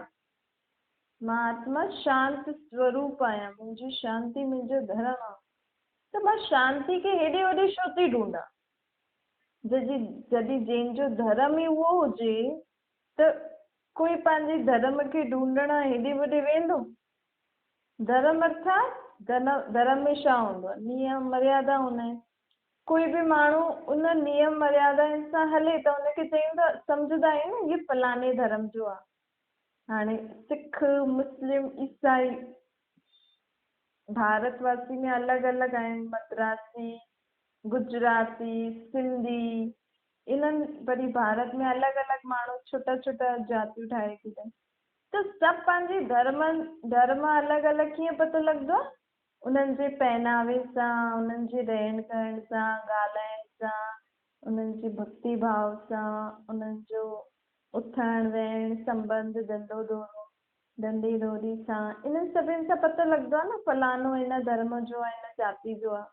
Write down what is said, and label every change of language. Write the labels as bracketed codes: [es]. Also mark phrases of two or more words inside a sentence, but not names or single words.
[sd] मां आत्मा शांत स्वरूप आहियां, मुंहिंजी शांती मुंहिंजो धर्म आहे। त मां शांती खे हेॾे होॾे छो थी ढूंढां? जॾहिं जंहिंजो धर्म ई उहो हुजे त कोई पंहिंजे धर्म खे ढूंढण हेॾे होॾे वेंदो? धर्म अर्थात धर्म में छा हूंदो आहे? नियम मर्यादा हूंदा आहिनि। कोई बि माण्हू उन नियम मर्यादाउनि सां हले त हुनखे चईंदा, सम्झंदा आहियूं न, इहे फलाणे धर्म जो आहे। हाणे सिख, मुस्लिम, ईसाई, भारतवासी में अलॻि अलॻि आहिनि, मद्रासी, गुजराती, सिंधी, इन्हनि वरी भारत में अलॻि अलॻि माण्हू छोटा छोटा जातियूं ठाहे छॾनि। त सभु पंहिंजे धर्म अलॻि अलॻि कीअं पतो लॻंदो आहे? उन्हनि जे पहनावे सां, उन्हनि जे रहन सहन सां, ॻाल्हाइण सां, उन्हनि जे भक्ति भाव सां, उन्हनि जो उथण वेहण संबंध, धंधे धोरी सां, इन्हनि सभिनि सां पतो लॻंदो आहे न फलाणो हिन धर्म जो आहे, हिन जाति जो आहे।